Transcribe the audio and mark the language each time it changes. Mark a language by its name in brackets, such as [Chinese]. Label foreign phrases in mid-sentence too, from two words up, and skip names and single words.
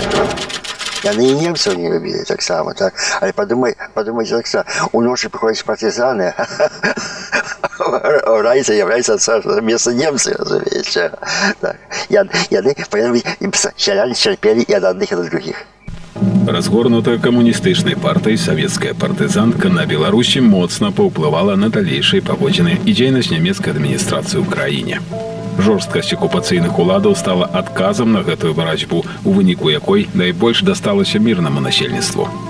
[Russian] Яны и немцев не любили [Belarusian] так само, [Russian] так. Але подумайте [Belarusian] так само, [Russian] у ночи приходят партизаны, Райца является вместо немцев, разумеется. Так. Яны, селяне терпели и от одних, и от других. [Belarusian] Разгорнутая камуністычнай партыяй савецкая партызанка на Беларусі моцна паўплывала на далейшыя паводзіны і дзейнасць нямецкай адміністрацыі ў краіне. Жорсткасць акупацыйных уладаў стала адказам на гэтую барацьбу, у выніку якой найбольш дасталася мірнаму насельніцтву.